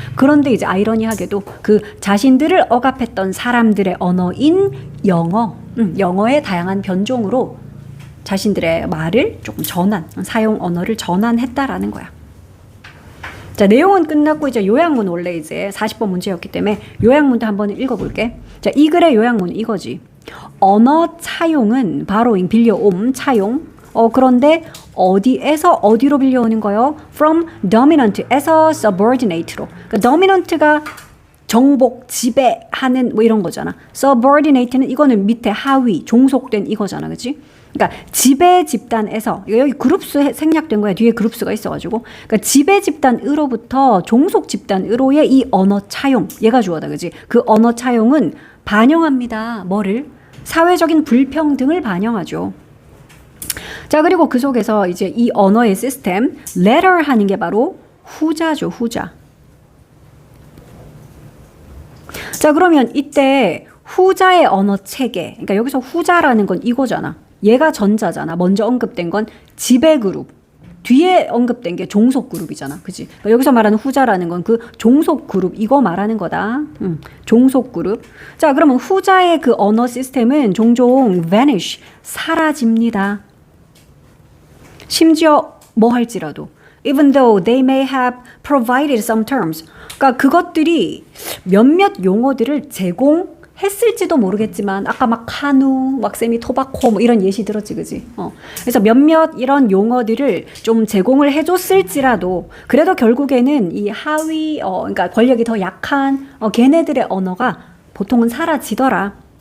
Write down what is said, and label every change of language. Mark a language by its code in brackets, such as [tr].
[ko] 그런데 이제 아이러니하게도 그 자신들을 억압했던 사람들의 언어인 영어, 영어의 다양한 변종으로 자신들의 말을 조금 사용 언어를 전환했다라는 거야. 자, 내용은 끝났고 이제 요약문 원래 이제 40번 문제였기 때문에 요약문도 한번 읽어볼게. 자, 이 글의 요약문 이거지. 언어 차용은 바로잉 빌려옴 차용. 그런데 어디에서 어디로 빌려오는 거요? [en] From dominant에서 subordinate로. [ko] 그러니까 dominant가 정복, 지배하는 뭐 이런 거잖아. subordinate는 이거는 밑에 하위, 종속된 이거잖아, 그렇지? 그러니까 지배 집단에서 여기 그룹수 생략된 거야. 뒤에 그룹수가 있어가지고. 그러니까 지배 집단으로부터 종속 집단으로의 이 언어 차용, 얘가 주어다, 그렇지? 그 언어 차용은 반영합니다. 뭐를? 사회적인 불평등을 반영하죠. 자, 그리고 그 속에서 이제 이 언어의 시스템, letter 하는 게 바로 후자죠, 후자. 자, 그러면 이때 후자의 언어 체계, 그러니까 여기서 후자라는 건 이거잖아. 얘가 전자잖아. 먼저 언급된 건 지배 그룹. 뒤에 언급된 게 종속 그룹이잖아. 그치? 그러니까 여기서 말하는 후자라는 건 그 종속 그룹, 이거 말하는 거다. 종속 그룹. 자, 그러면 후자의 그 언어 시스템은 종종 vanish, 사라집니다. 심지어 뭐 할지라도 [en] even though they may have provided some terms. [ko] 그러니까 그것들이 몇몇 용어들을 제공했을지도 모르겠지만 아까 막 카누, 막 세미토바코 뭐 이런 예시 들었지, 그지? 그래서 몇몇 이런 용어들을 좀 제공을 해줬을지라도 그래도 결국에는 이 하위, 그러니까 권력이 더 약한 걔네들의 언어가 보통은 사라지더라.